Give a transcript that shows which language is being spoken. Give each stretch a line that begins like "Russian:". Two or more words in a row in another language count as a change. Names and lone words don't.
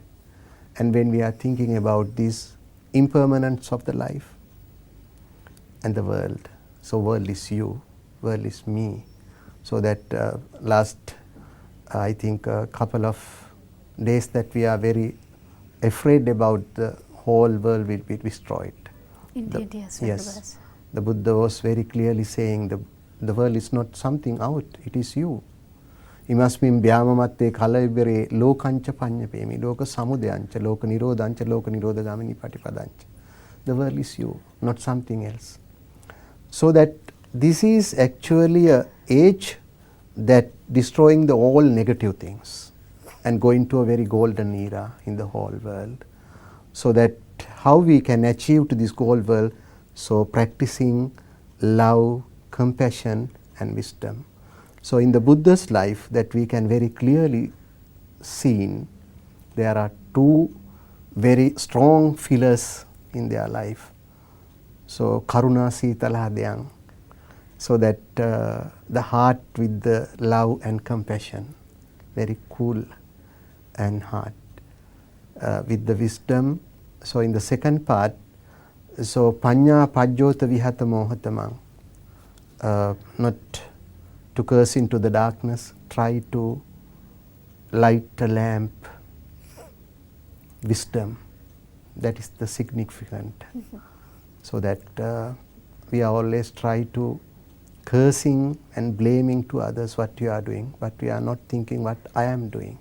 English: And when we are thinking about this impermanence of the life and the world, so world is you, world is me, so that last I think a couple of days that we are very afraid about the whole world will be destroyed. Indeed, yes. Yes, the Buddha was very clearly saying the world is not something out, it is you.
Pali: Imasmin vyamamatte kalayibere lokancha panyapemi loka samudayancha loka nirodhancha loka nirodhagamini patipadancha.
English: The world is you, not something else. So that this is actually a age that destroying the all negative things and going to a very golden era in the whole world. So that how we can achieve to this gold world, so practicing love, compassion and wisdom. So in the Buddha's life that we can very clearly see, there are two very strong pillars in their life.
Pali: So karuna sitala dhyang,
English: so that the heart with the love and compassion, very cool and heart with the wisdom. So in the second part, so
Pali: panya pajjota vihata mohatamang,
English: not to curse into the darkness, try to light a lamp, wisdom, that is the significant. So that we are always try to cursing and blaming to others what you are doing, but we are not thinking what I am doing.